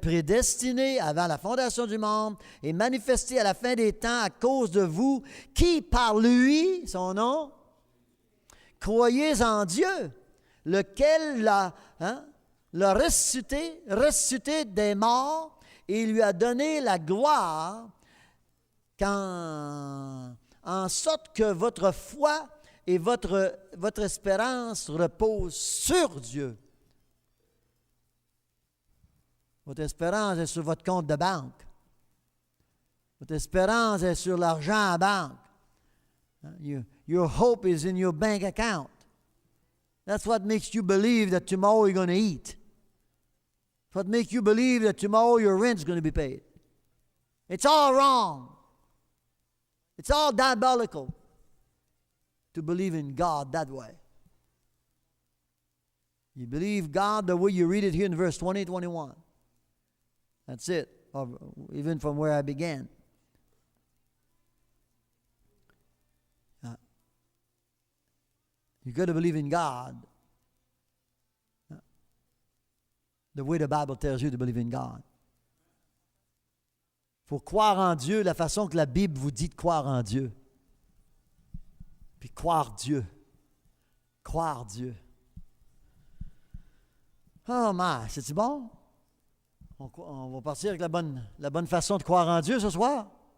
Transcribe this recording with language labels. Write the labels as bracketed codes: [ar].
[fr] Prédestiné avant la fondation du monde et manifesté à la fin des temps à cause de vous, qui par lui, son nom, croyez en Dieu, lequel l'a ressuscité des morts et lui a donné la gloire, en sorte que votre foi et votre espérance reposent sur Dieu. Votre espérance est sur votre compte de banque. Votre espérance est sur l'argent à banque. [en] Your hope is in your bank account. That's what makes you believe that tomorrow you're going to eat. That's what makes you believe that tomorrow your rent is going to be paid. It's all wrong. It's all diabolical to believe in God that way. You believe God the way you read it here in verse 20, 21. That's it, or even from where I began. You've got to believe in God the way the Bible tells you to believe in God. [fr] Il faut croire en Dieu la façon que la Bible vous dit de croire en Dieu. Puis croire Dieu. Croire Dieu. [en] Oh, my, [fr] c'est-tu bon? On va partir avec la bonne façon de croire en Dieu ce soir.